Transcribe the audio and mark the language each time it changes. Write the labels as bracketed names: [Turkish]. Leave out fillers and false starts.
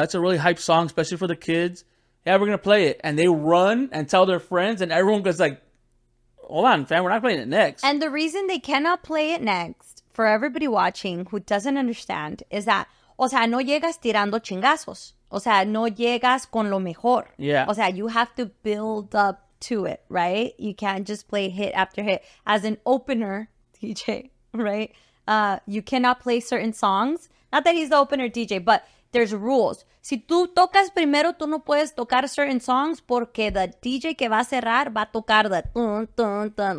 [English] That's a really hype song, especially for the kids. Yeah, we're going to play it. And they run and tell their friends, and everyone goes like, hold on, fam, we're not playing it next. And the reason they cannot play it next, for everybody watching who doesn't understand, is that, [Spanish] o sea, no llegas tirando chingazos. O sea, no llegas con lo mejor. [English] Yeah. O sea, you have to build up to it, right? You can't just play hit after hit. As an opener DJ, right? You cannot play certain songs. Not that he's the opener DJ, but there's rules. [Spanish] Si tú tocas primero, tú no puedes tocar [English] certain songs [Spanish] porque [English] the DJ [Spanish] que va a cerrar va a tocar [English] the dun, dun, dun.